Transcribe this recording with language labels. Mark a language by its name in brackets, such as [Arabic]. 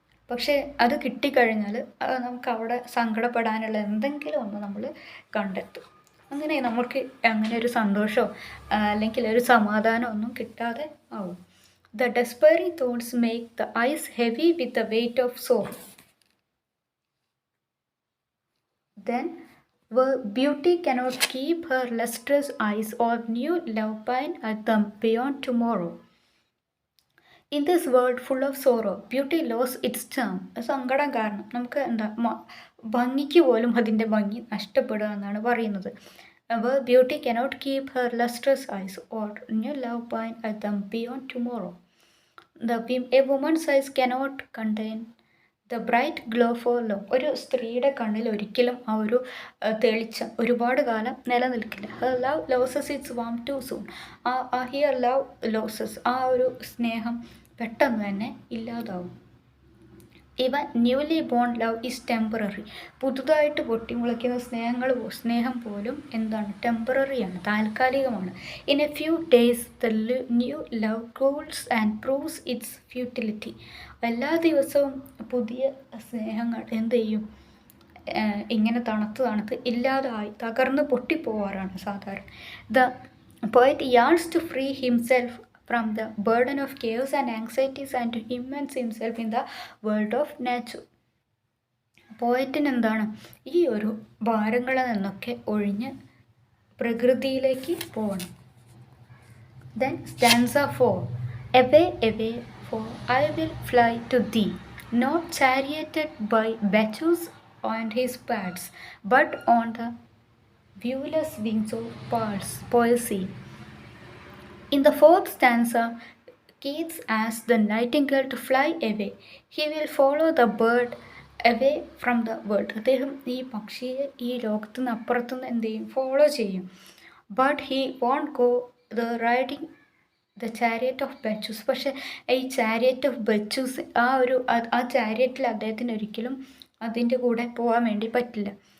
[Malayalam] പക്ഷേ അത് കിട്ടിക്കഴിഞ്ഞാൽ നമുക്ക് അവിടെ സങ്കടപ്പെടാനുള്ള എന്തെങ്കിലും ഒന്ന് നമ്മൾ കണ്ടെത്തും. അങ്ങനെ നമുക്ക് അങ്ങനെ ഒരു സന്തോഷമോ അല്ലെങ്കിൽ ഒരു സമാധാനം ഒന്നും കിട്ടാതെ ആവും. [English] The despairing thoughts make the eyes heavy with the weight of soul. Then where beauty cannot keep her lustrous eyes or new love pine at them beyond tomorrow. In this world full of sorrow, beauty lost its charm. [Malayalam] സങ്കടം കാരണം നമുക്ക് ഭംഗിക്ക് പോലും അതിൻ്റെ ഭംഗി നഷ്ടപ്പെടുക എന്നാണ് പറയുന്നത്. [English] Where beauty cannot keep her lustrous eyes or new love pine at them beyond tomorrow. A woman's eyes cannot contain the bright glow for long. [Malayalam] ഒരു സ്ത്രീയുടെ കണ്ണിൽ ഒരിക്കലും ആ ഒരു തെളിച്ചം ഒരുപാട് കാലം നിലനിൽക്കില്ല. [English] Her love loses its warm too soon. Her love loses, [Malayalam] ആ ഒരു സ്നേഹം പെട്ടെന്ന് തന്നെ ഇല്ലാതാവും. [English] Even newly born love is temporary. [Malayalam] പുതുതായിട്ട് പൊട്ടിമുളയ്ക്കുന്ന സ്നേഹം പോലും എന്താണ്? ടെമ്പററിയാണ്, താൽക്കാലികമാണ്. [English] In a few days the new love cools and proves its futility. [Malayalam] എല്ലാ ദിവസവും പുതിയ സ്നേഹങ്ങൾ എന്ത് ചെയ്യും? ഇങ്ങനെ തണുത്ത് ഇല്ലാതായി തകർന്ന് പൊട്ടിപ്പോവാറാണ് സാധാരണ. [English] The poet yearns to free himself from the burden of chaos and anxieties and to immerse himself in the world of nature. [Malayalam] പോയറ്റിന് എന്താണ്? ഈ ഒരു ഭാരങ്ങളിൽ നിന്നൊക്കെ ഒഴിഞ്ഞ് പ്രകൃതിയിലേക്ക് പോകണം. [English] Then stanza 4. Away, away, for I will fly to thee, not charioted by Bacchus and his pads, but on the viewless wings of poesy. In the fourth stanza, Keats asks the nightingale to fly away. He will follow the bird away from the world. [Malayalam] അദ്ദേഹം ഈ പക്ഷിയെ ഈ ലോകത്തു നിന്ന് അപ്പുറത്തുനിന്ന് എന്ത് ചെയ്യും? Follow ചെയ്യും. [English] But he won't go the riding the chariot of Bacchus. [Malayalam] പക്ഷേ ഈ ചാരിയറ്റ് ഓഫ് ബച്ചൂസ്, ആ ചാരിയറ്റിൽ അദ്ദേഹത്തിന് ഒരിക്കലും അതിൻ്റെ കൂടെ പോകാൻ വേണ്ടി പറ്റില്ല.